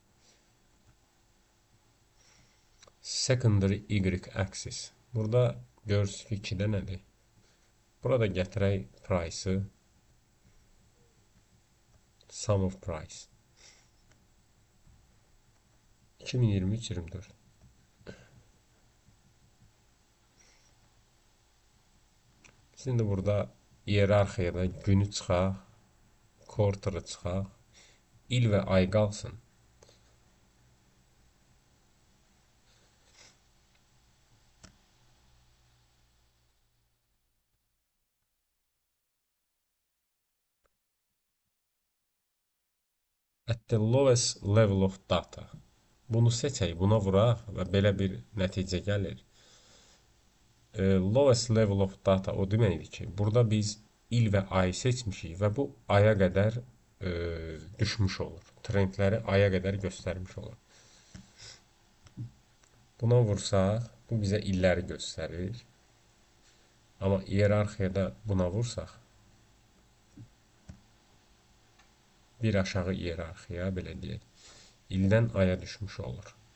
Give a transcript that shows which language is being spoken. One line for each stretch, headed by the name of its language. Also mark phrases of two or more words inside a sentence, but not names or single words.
English: Secondary Y-axis.
Azerbaijani: Burada görürsünüz ki, 2 dənədir. Burada gətirək price-ı,
English: sum of price. 2023-24.
Azerbaijani: Şimdi burada iyerarxiyada günü çıxaq, quarter-ı çıxaq, il və ay qalsın.
English: At the lowest level of data.
Azerbaijani: Bunu seçək, buna vuraq və belə bir nəticə gəlir.
English: Lowest level of data
Azerbaijani: o deməkdir ki, burada biz il və ayı seçmişik və bu aya qədər düşmüş olur. Trendləri aya qədər göstərmiş olur. Buna vursaq, bu bizə illəri göstərir. Amma iyerarxiyada buna vursaq, bir aşağı iyerarxiya, belə deyək, ildən aya düşmüş olur.